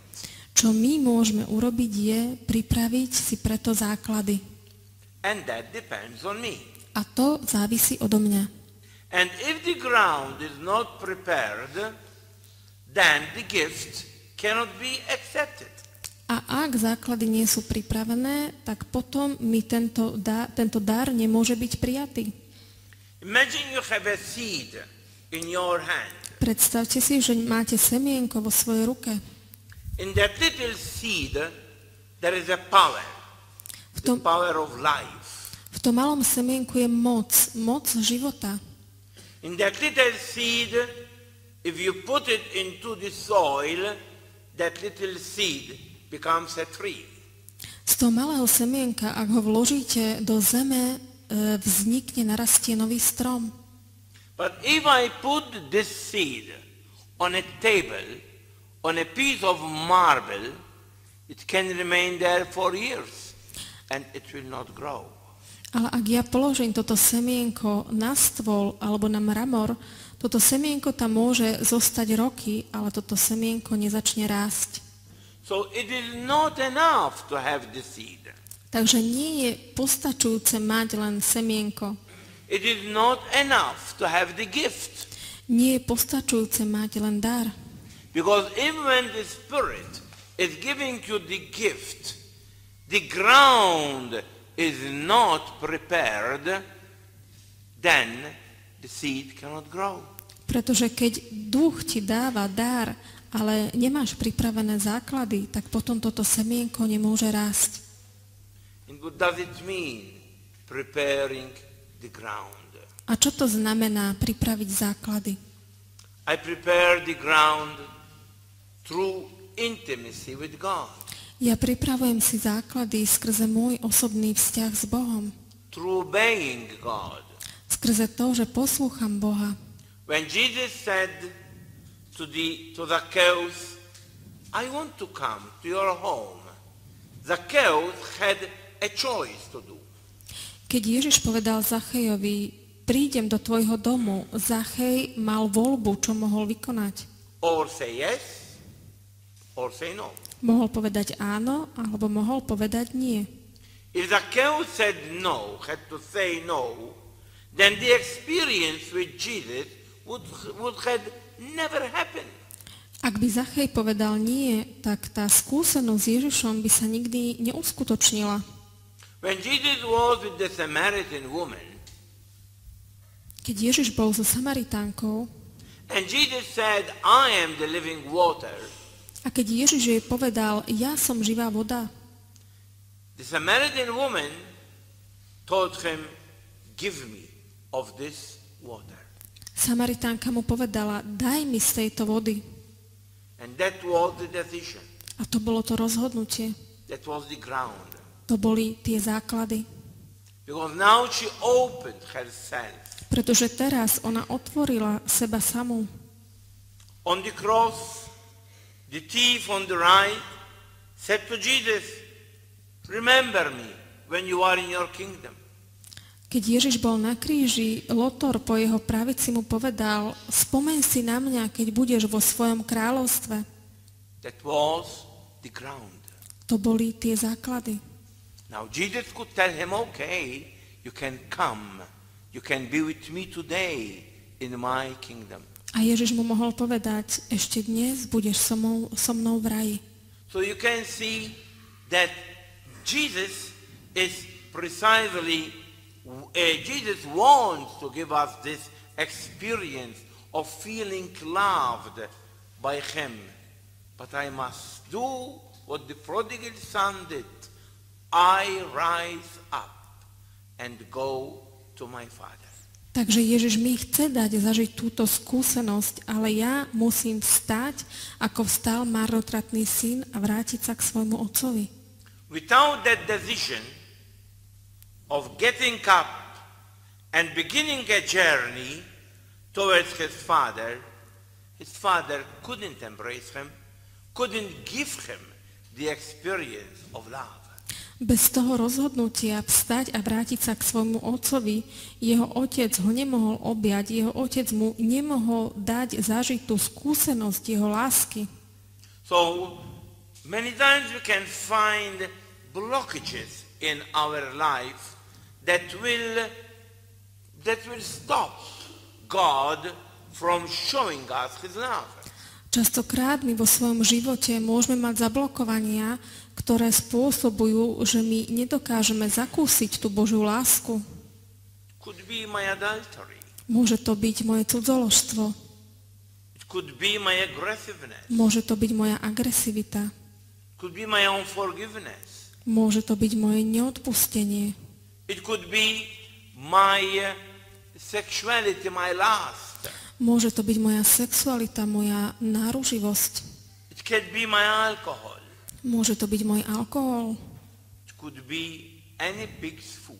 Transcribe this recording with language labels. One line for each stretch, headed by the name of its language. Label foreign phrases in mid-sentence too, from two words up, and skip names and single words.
Slovak: Čo my môžeme urobiť je pripraviť si preto základy.
English: And that depends on me.
Slovak: A to závisí odo mňa.
English: And if the ground is not prepared, then the gift cannot be accepted.
Slovak: A ak základy nie sú pripravené, tak potom mi tento dar nemôže byť prijatý.
English: Imagine you have a seed in your hand.
Slovak: Predstavte si, že máte semienko vo svojej ruke.
English: In that little seed there is a power, the power of life.
Slovak: V tom malom semienku je moc života.
English: In that little seed, if you put it into the soil, that little seed becomes a tree.
Slovak: Z toho malého semienka, ak ho vložíte do zeme, vznikne, narastie nový strom.
English: But if I put this seed on a table, on a piece of marble, it can remain there for years and it will not grow.
Slovak: Ale ak ja položím toto semienko na stôl alebo na mramor, toto semienko tam môže zostať roky, ale toto semienko nezačne rásť.
English: So it is not enough to have the seed.
Slovak: Takže nie je postačujúce mať len semienko.
English: It is not enough to have the gift.
Slovak: Nie je postačujúce mať len dar.
English: Because even when the Spirit is giving you the gift, the ground is not prepared, then the seed cannot grow.
Slovak: Pretože keď duch ti dáva dar, ale nemáš pripravené základy, tak potom toto semienko nemôže rásť.
English: And what does it mean, preparing the ground?
Slovak: A čo to znamená pripraviť základy?
English: I prepare the ground through intimacy with God,
Slovak: Ja pripravujem si základy skrze môj osobný vzťah s Bohom.
English: through obeying God.
Slovak: Skrze to, že poslúcham Boha.
English: When Jesus said to Zacchaeus, I want to come to your home, Zacchaeus had a choice to do.
Slovak: Keď Ježiš povedal Zachejovi, prídem do tvojho domu, Zachej mal voľbu, čo mohol vykonať.
English: Or say yes, or say no.
Slovak: Mohol povedať áno, alebo mohol povedať nie.
English: If Zacchaeus said no, had to say no, then the experience with Jesus would have never happened.
Slovak: Ak by Zachej povedal nie, tak tá skúsenosť s Ježišom by sa nikdy neuskutočnila.
English: When Jesus was with the Samaritan woman,
Slovak: Keď Ježiš bol so Samaritánkou
English: and Jesus said, I am the living water,
Slovak: a keď Ježiš jej povedal, ja som živá voda,
English: the Samaritan woman told him, give me of this water.
Slovak: Samaritánka mu povedala, daj mi z tejto vody.
English: And that was the decision.
Slovak: A to bolo to rozhodnutie.
English: That was the ground.
Slovak: To boli tie základy.
English: Because now she opened herself.
Slovak: Pretože teraz ona otvorila seba samú.
English: On the cross, the thief on the right said to Jesus, remember me when you are in your kingdom.
Slovak: Keď Ježiš bol na kríži, Lotor po jeho pravici mu povedal, spomeň si na mňa, keď budeš vo svojom kráľovstve.
English: That was the ground.
Slovak: To boli tie základy.
English: Now Jesus could tell him, okay, you can come. You can be with me today in my kingdom.
Slovak: A Ježiš mu mohol povedať, ešte dnes budeš so mnou v raji.
English: So you can see that Jesus is precisely, Jesus wants to give us this experience of feeling loved by him. But I must do what the prodigal son did. I rise up and go to my father.
Slovak: Takže Ježiš mi chce dať zažiť túto skúsenosť, ale ja musím vstať, ako vstal marnotratný syn a vrátiť sa k svojmu otcovi.
English: Without that decision of getting up and beginning a journey towards his father couldn't embrace him, couldn't give him the experience of love.
Slovak: Bez toho rozhodnutia vstať a vrátiť sa k svojmu otcovi, jeho otec ho nemohol objať, jeho otec mu nemohol dať zažiť tú skúsenosť jeho lásky.
English: So many times we can find blockages in our life that will stop God from showing us his love.
Slovak: Častokrát my vo svojom živote môžeme mať zablokovania, ktoré spôsobujú, že my nedokážeme zakúsiť tú Božiu lásku.
English: Could be my adultery.
Slovak: Môže to byť moje cudzoložstvo.
English: It could be my aggressiveness.
Slovak: Môže to byť moja agresivita.
English: Could be my unforgiveness.
Slovak: Môže to byť moje neodpustenie.
English: It could be my sexuality, my lust.
Slovak: Môže to byť moja sexualita, moja náruživosť.
English: It could be my alcohol.
Slovak: Môže to byť môj alkohol.
English: It could be any pig's food.